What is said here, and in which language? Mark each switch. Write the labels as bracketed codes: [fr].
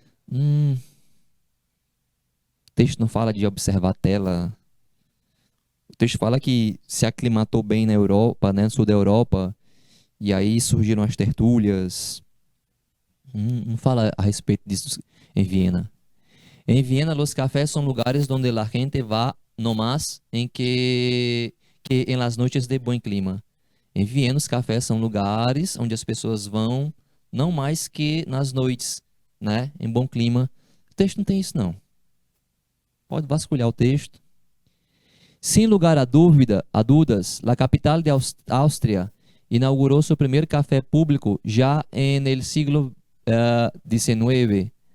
[pt] O texto não fala de observar tela. O texto fala que se aclimatou bem na Europa, né, no sul da Europa, e aí surgiram as tertúlias. Não fala a respeito disso em Viena. [es] En Viena, los cafés son lugares donde la gente va no más que en las noches de buen clima. [pt] Em Viena, os cafés são lugares onde as pessoas vão não mais que nas noites, né, em bom clima. O texto não tem isso, não. Pode vasculhar o texto. Sem lugar a dúvidas, a capital de Áustria inaugurou seu primeiro café público já no século XIX.